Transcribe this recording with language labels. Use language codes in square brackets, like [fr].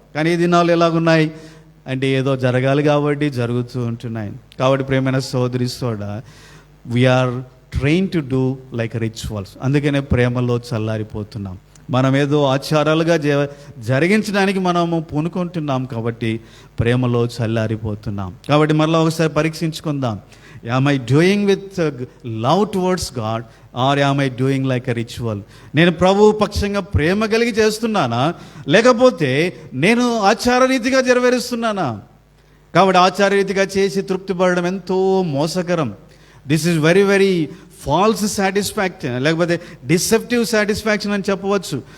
[te] కానీ ఈ దినాలు ఎలాగున్నాయి అంటే ఏదో జరగాలి కాబట్టి జరుగుతూ ఉంటున్నాయి. కాబట్టి ప్రేమైన సోదరి soda, [en] We're trying to do like rituals. [te] అందుకనే ప్రేమలో చల్లారిపోతున్నాం. మనం ఏదో ఆచారాలుగా జరిగించడానికి మనము పూనుకుంటున్నాం, కాబట్టి ప్రేమలో చల్లారిపోతున్నాం. కాబట్టి మరలా ఒకసారి పరీక్షించుకుందాం, [en] am I doing with love towards God or am I doing like a ritual? [te] నేను ప్రభు పక్షంగా ప్రేమ కలిగి చేస్తున్నానా, లేకపోతే నేను ఆచారరీతిగా నెరవేరుస్తున్నానా? కాబట్టి ఆచారరీతిగా చేసి తృప్తి పడడం ఎంతో మోసకరం. [en] this is very very false satisfaction, [te] లేకపోతే [en] deceptive satisfaction [te] అని చెప్పవచ్చు.